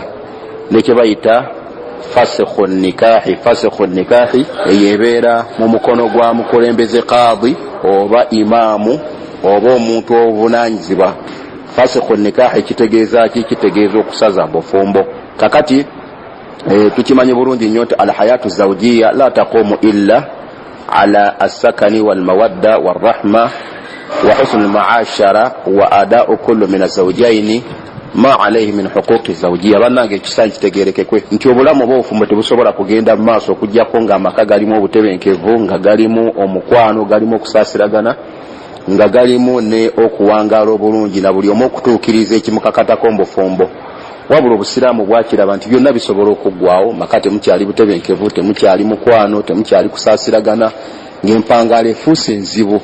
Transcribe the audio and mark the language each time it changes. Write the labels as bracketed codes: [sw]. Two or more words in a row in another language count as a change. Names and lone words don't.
[lg] Nekye bayita [ar] فسخ النكاح, [lg] eyo ebeera mu mukono gwa mukulembeze qaadi oba imaamu oba omuntu obuvunaanyizibwa. [ar] فسخ النكاح [lg] kitegeeza ki? Kitegeeza okusaza bufumbo. Kakati tukimanyi bulungi nnyo nti [ar] الحياة الزوجية لا تقوم إلا على السكن والمودة والرحمة وحسن المعاشرة وأداء كل من الزوجين ما عليه من حقوق الزوجية. [lg] Bannange ekisaanyi kitegeerekekwe nti obulamu obw'obufumbo tebusobola kugenda mu maaso okuggyako ng'amaka galimu obutebenkevu, nga galimu omukwano, galimu okusaasiragana, nga galimu ne okuwangaala obulungi na buli omu okutuukiriza ekimukakatako mu bufumbo. Wabula obusiraamu bwakiraba nti byonna bisobola okuggwawo, maka temukyali butebenkevu, temukyali mukwano, temukyali kusaasiragana, ng'empangaala efuuse enzibu.